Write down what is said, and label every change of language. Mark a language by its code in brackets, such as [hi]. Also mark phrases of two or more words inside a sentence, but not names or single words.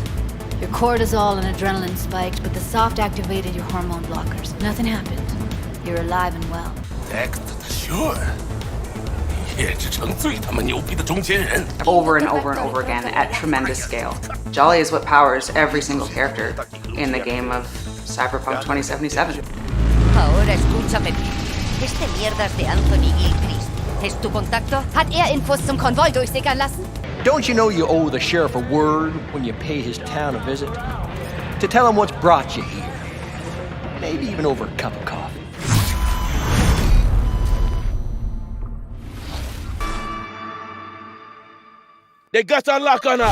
[en] Your cortisol and adrenaline spiked, but the soft activated your hormone blockers. Nothing happened. You're alive and well. Sure. Over and over and over again at tremendous scale. Jolly is what powers every single character in the game of Cyberpunk 2077. [es] Ahora escúchame. Este mierdas de Anthony Gilchrist. ¿Es tu contacto? [de] Hat Infos zum Konvoi durchsickern lassen? [en] Don't you know you owe the sheriff a word when you pay his town a visit? To tell him what's brought you here. Maybe even over a cup of coffee. They got a lock on us.